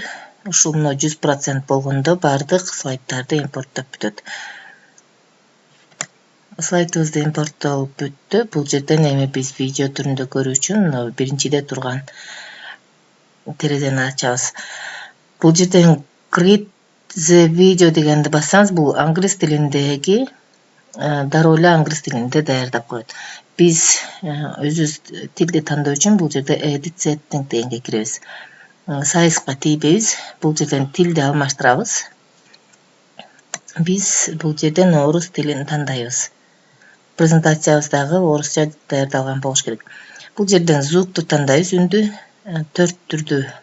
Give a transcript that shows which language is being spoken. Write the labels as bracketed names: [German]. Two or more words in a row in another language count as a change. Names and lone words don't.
[Kyrgyz] Ушул 100% болгондо бардык слайддарды импорттоп бүтөт. Слайдыбызды импорттолуп бүттү. Бул жерден эми биз видео түрүндө көрүү үчүн биринчиде турган терезени ачабыз. Бул жерден [English] create the video [Kyrgyz] дегенди бассаңыз, бул англис тилиндеги дароо эле англис тилинде даярдап коет. Биз өзүбүз тилди тандоо үчүн бул жерде [English] edit setting [Kyrgyz] дегенге киребиз. Сайызга тийбейбиз. Бул жерден тилди алмаштырабыз. Биз бул жерден орус тилин тандайбыз. Презентациябыздагы орусча даярдалган болуш керек. Бул жерден звукту тандайбыз, үндү 4 түрдүү.